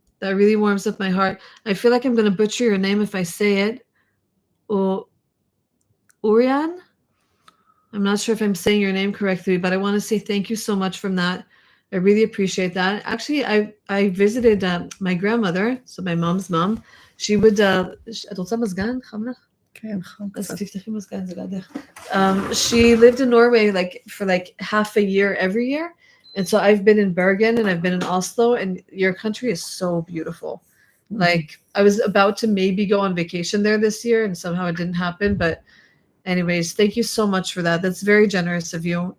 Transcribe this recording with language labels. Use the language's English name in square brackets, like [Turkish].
[English] That really warms up my heart. I feel like I'm going to butcher your name if I say it. Urian? I'm not sure if I'm saying your name correctly, but I want to say thank you so much from that. I really appreciate that. Actually, I visited my grandmother, so my mom's mom. She would [Hebrew] את רוצה מזגן? חם לך? כן, חם אז קצת. תפתחי מזגן, זה לידך. [English] She lived in Norway for half a year every year. And so I've been in Bergen and I've been in Oslo, and your country is so beautiful. Like, I was about to maybe go on vacation there this year, and somehow it didn't happen. But anyways, thank you so much for that. That's very generous of you.